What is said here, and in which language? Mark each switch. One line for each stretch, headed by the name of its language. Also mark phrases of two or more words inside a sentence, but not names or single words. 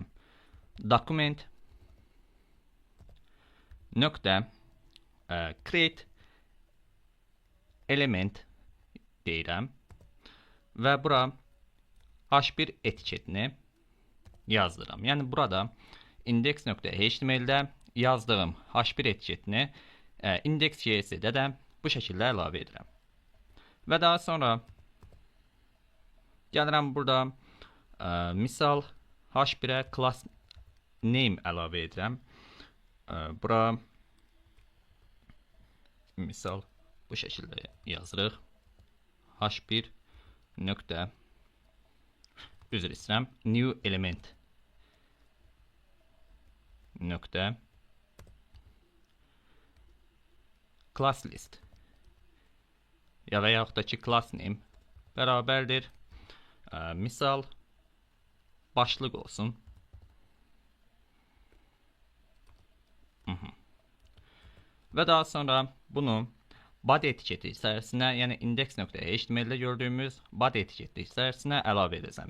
Azerbaijani: Document nöqtə
English: create element
Azerbaijani: deyirəm və bura H1 etiketini yazdıram. Yəni burada index.html-də yazdığım H1 etiketini index.csv-də də bu şəkildə əlavə edirəm. Və daha sonra gəlirəm burada misal H1-ə
English: class name
Azerbaijani: əlavə edirəm. Bura misal bu şəkildə yazırıq. H1 nöqtə üzr istəyirəm,
English: new element
Azerbaijani: nöqtə
English: class list
Azerbaijani: ya və yaxud da ki
English: class name
Azerbaijani: bərabərdir. Misal başlıq olsun. Və daha sonra bunu body etiketi içərisinə, yəni index.html-də gördüyümüz body etiketi içərisinə əlavə edəcəm.